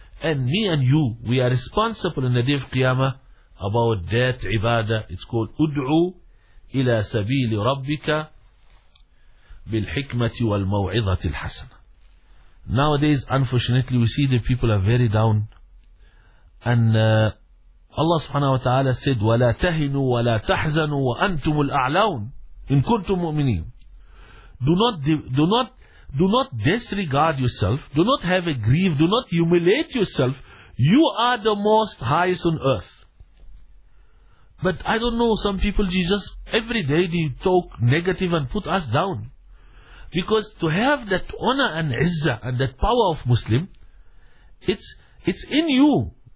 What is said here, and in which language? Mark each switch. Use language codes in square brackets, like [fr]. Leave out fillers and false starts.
[en] And me and you, we are responsible in the day of Qiyamah about that ibadah. It's called [ar] Ud'u ila sabili rabbika bil hikmati wal maw'idhati al hasana. [en] Nowadays, unfortunately, we see the people are very down. And Allah subhanahu wa ta'ala said, [ar] وَلَا تَهِنُوا وَلَا تَحْزَنُوا وَأَنْتُمُ الْأَعْلَوْنِ إِن كُنْتُمْ مُؤْمِنِينَ. [en] Do not disregard yourself. Do not have a grief. Do not humiliate yourself. You are the most highest on earth. But I don't know, some people, Jesus, every day they talk negative and put us down. Because to have that honor and izzah and that power of Muslim, it's in you.